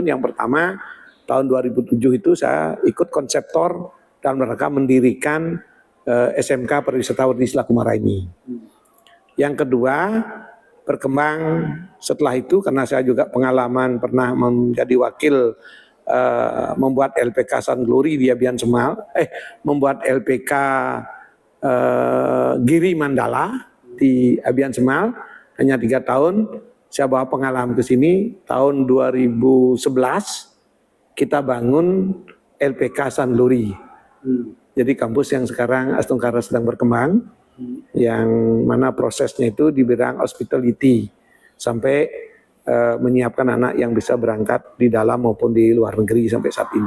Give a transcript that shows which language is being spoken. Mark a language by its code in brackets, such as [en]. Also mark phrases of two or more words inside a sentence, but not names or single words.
[id] Yang pertama tahun 2007 itu saya ikut konseptor dalam rangka mendirikan SMK Pariwisata Werdi Selakumara ini. Yang kedua berkembang setelah itu karena saya juga pengalaman pernah menjadi wakil membuat LPK Sun Glory di Abian Semal, membuat LPK Giri Mandala di Abian Semal hanya 3 tahun. Saya bawa pengalaman ke sini tahun 2011 kita bangun LPK Sun Glory. Jadi kampus yang sekarang Astungkara sedang berkembang, yang mana prosesnya itu di bidang hospitality sampai menyiapkan anak yang bisa berangkat di dalam maupun di luar negeri sampai saat ini.